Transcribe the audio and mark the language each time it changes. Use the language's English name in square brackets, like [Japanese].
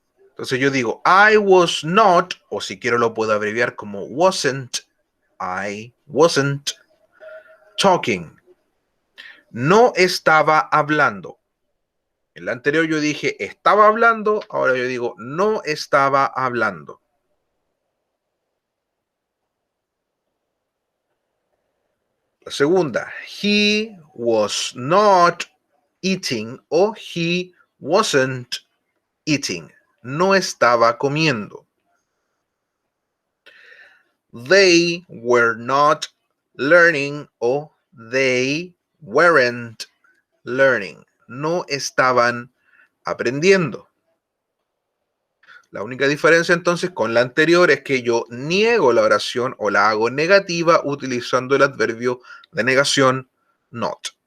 [Spanish] Entonces yo digo, [English] I was not, [Spanish] o si quiero lo puedo abreviar como wasn't, [English] I wasn't talking. [Spanish] No estaba hablando. En la anterior yo dije estaba hablando, ahora yo digo no estaba hablando. La segunda, [English] he was not eating o he wasn't eating. [Spanish] No estaba comiendo. [English] They were not learning o they weren't learning. [Spanish] No estaban aprendiendo. La única diferencia entonces con la anterior es que yo niego la oración o la hago negativa utilizando el adverbio de negación not.